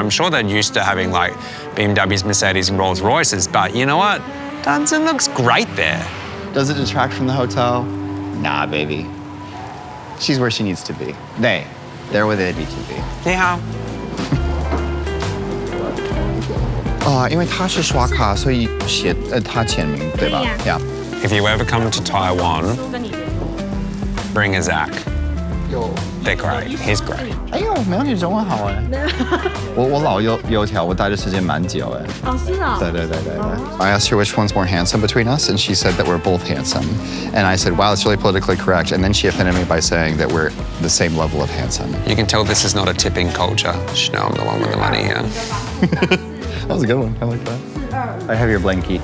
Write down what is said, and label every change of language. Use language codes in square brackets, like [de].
[en] I'm sure they're used to having like BMWs, Mercedes and Rolls Royces, but you know what? Dunson looks great there. Does it detract from the hotel? Nah, baby. She's where she needs to be. They're where they need to be. [zh] 你好。因为他是刷卡，所以写他签名，对吧？对呀。 [en] Yeah. If you ever come to Taiwan, [zh] 跟你 [en] bring a Zach. They're great. He's great. [zh] 哎呦，没有你中文好哎。我老油条，我待的时间蛮久哎。哦，是啊。对。 [en] I asked her which one's more handsome between us, and she said that we're both handsome. And I said, wow, it's really politically correct. And then she offended me by saying that we're the same level of handsome. You can tell this is not a tipping culture. You know I'm the one with the money here. That was a good one. I like that. I have your blankie.